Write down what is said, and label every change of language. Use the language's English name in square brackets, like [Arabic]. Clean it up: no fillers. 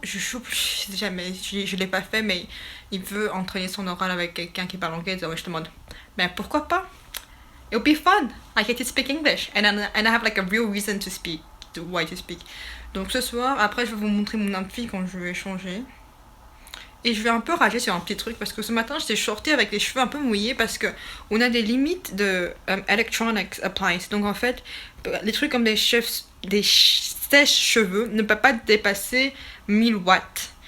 [French] Je sais jamais, je l'ai pas fait, mais il veut entraîner son oral avec quelqu'un qui parle anglais. Donc, je te demande, ben pourquoi pas? [English] It'll be fun. I get to speak English. And I have like a real reason to speak. Why to speak. [French] Donc ce soir, après je vais vous montrer mon outfit quand je vais changer. Et je vais un peu rager sur un petit truc parce que ce matin j'étais shortée avec les cheveux un peu mouillés parce que on a des limites de [English] electronics appliance. [French] Donc en fait, les trucs comme des sèche-cheveux ne peuvent pas dépasser 1000 watts.